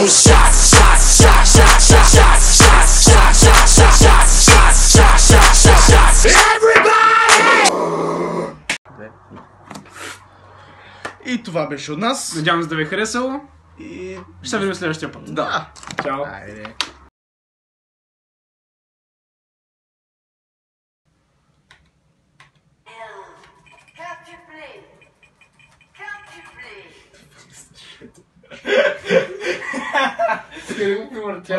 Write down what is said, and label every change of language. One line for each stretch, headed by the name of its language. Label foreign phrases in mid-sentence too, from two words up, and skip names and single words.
English: Shots, shots, shots, shots, shots, shots, shots, shots, shots, shots, shots, shots, shots, shots, shots, shots. Everybody!
Bulgarian: И това беше от нас. Надявам се да ви е харесало. И... Ще се видим следващия път. Да. Чао. Айде. Тя